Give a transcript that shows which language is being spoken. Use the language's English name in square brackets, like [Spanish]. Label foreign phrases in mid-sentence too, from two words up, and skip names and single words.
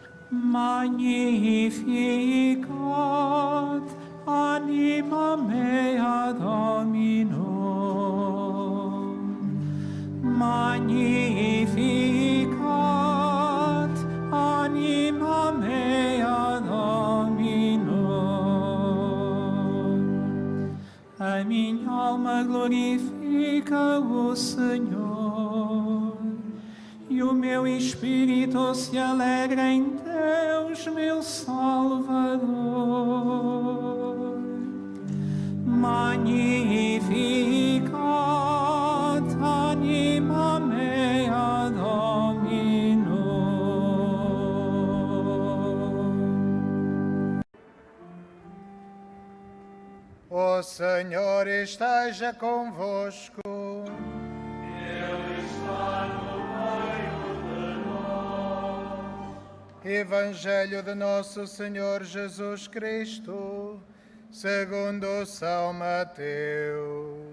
[Latin] Magnificat anima mea Domino. Magnificat anima mea Domino. [Portuguese] A minha alma glorifica o Senhor, e o meu espírito se alegra em Deus, meu Salvador. [Latin] Magnificat anima mea Domino. [Portuguese] O Senhor esteja convosco. Evangelho de Nosso Senhor Jesus Cristo, segundo São Mateus.